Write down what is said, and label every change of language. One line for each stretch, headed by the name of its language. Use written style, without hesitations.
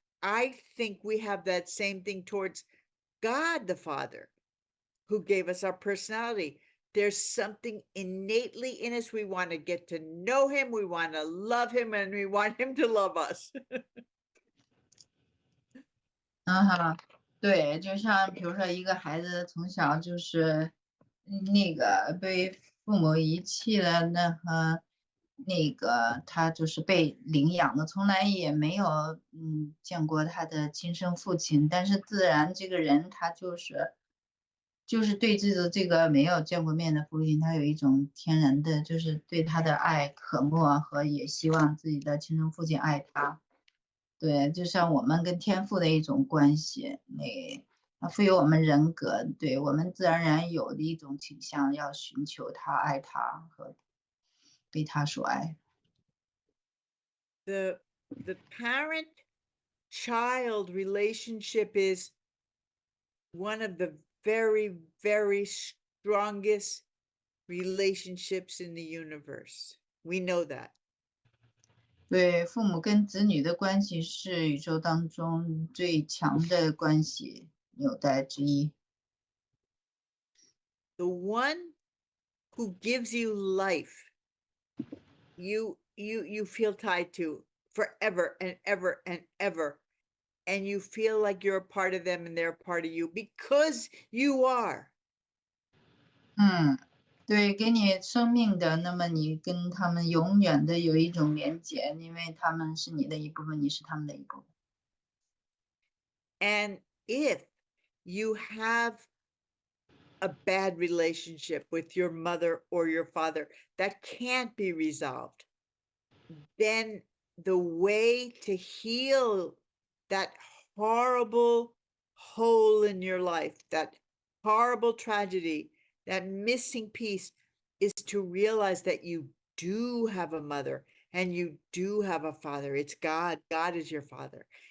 English: I think we have that same thing towards God the Father, who gave us our personality. There's something innately in us. We want to get to know him, we want to love him, and we want him to love us.
Chinese: 对，就像比如说一个孩子从小就是那个被父母遗弃了，那个他就是被领养的，从来也没有见过他的亲生父亲，但是自然这个人他就是对这个没有见过面的父亲，他有一种天然的就是对他的爱渴慕和也希望自己的亲生父亲爱他。对，就像我们跟天赋的一种关系，它赋予我们人格，对我们自然而然有的一种倾向，要寻求他、爱他和被他所爱。
English: The parent-child relationship is one of the very, very strongest relationships in the universe. We know that.
Chinese: 对，父母跟子女的关系是宇宙当中最强的关系纽带之一。
English: The one who gives you life, you feel tied to forever and ever and ever. And you feel like you're a part of them and they're a part of you because you are.
Chinese: 对，给你生命的，那么你跟他们永远的有一种连结，因为他们是你的一部分，你是他们的一部分。
English: And if you have a bad relationship with your mother or your father that can't be resolved, then the way to heal that horrible hole in your life, that horrible tragedy, that missing piece, is to realize that you do have a mother and you do have a father. It's God. God is your father.